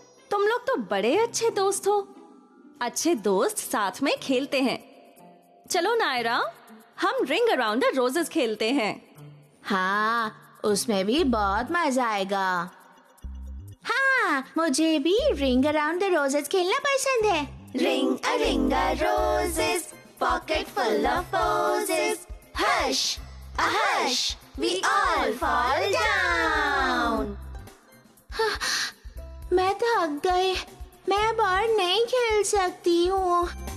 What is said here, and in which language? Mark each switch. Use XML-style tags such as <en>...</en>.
<hi>तुम लोग तो बड़े अच्छे दोस्त हो। अच्छे दोस्त साथ में खेलते हैं। चलो नायरा, हम रिंग अराउंड द रोजेस खेलते हैं। हाँ, उसमें भी बहुत मजा आएगा। हाँ, मुझे भी रिंग अराउंड द रोजेस खेलना पसंद है।</hi> <en>Ring a ring a roses, pocket full of posies. Hush, a hush, we all fall down.</en> <hi>मैं थक गई, मैं अब और नहीं खेल सकती हूँ।</hi>